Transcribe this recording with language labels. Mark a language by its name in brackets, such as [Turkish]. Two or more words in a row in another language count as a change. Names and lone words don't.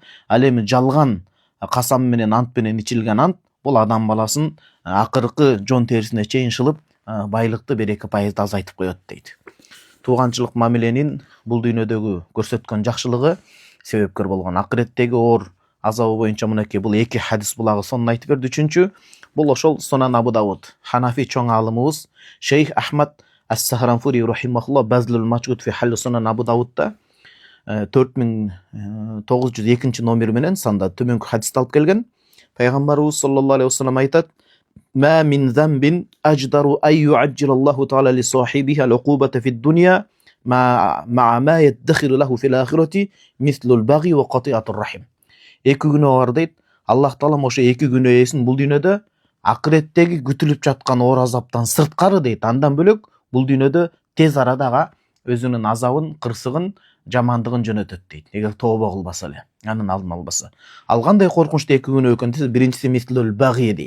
[Kyrgyz] Ал эми жалган касам менен ант менен ичилген ант бул адам баласын акыркы жон терисине чейин шылып, байлыкты 1-2% азайтып коет дейт. Тууганчылык мамиленин бул дүйнөдөгү көрсөткөн жакшылыгы себепкер болгон акыреттеги оор азабы боюнча мынакей бул 2 хадис булагы сонун айтып берди. Үчүнчү бул ошол Сунан Абу Давуд, Ханафи чоң алымыбыз Шейх Ахмад Ас-Сахранфури рахимахуллах Базлул Мачгуд фи Халл Сунан Абу Давудта 4902 номер менен санда төмөнкү хадисти алып келген. Пайгамбарыбыз [Arabic] صلى الله عليه وسلم [Kyrgyz] айтат: [Arabic] "ما من ذنب أجدر أن يعجل الله تعالى لصاحبه العقوبة في الدنيا مع ما يدخر له في الآخرة مثل البغي وقطيعة الرحم." [Kyrgyz] Эки күнөө бар дейт. Аллах Таалам ошо эки күнөө эсин бул дүйнөдө акыреттеги күтүлүп жаткан оор азаптан сырткары дейт. Андан бөлөк бул дүйнөдө тез арада өзүнүн азабын, кырсыгын, жамандыгын жөнөтөт дейт. Эгер тобо кылбаса эле, анын алдын албаса. Ал кандай коркунучтуу эки күнөө экенин десе, биринчиси [Arabic] مثل البغي [Kyrgyz] дейт.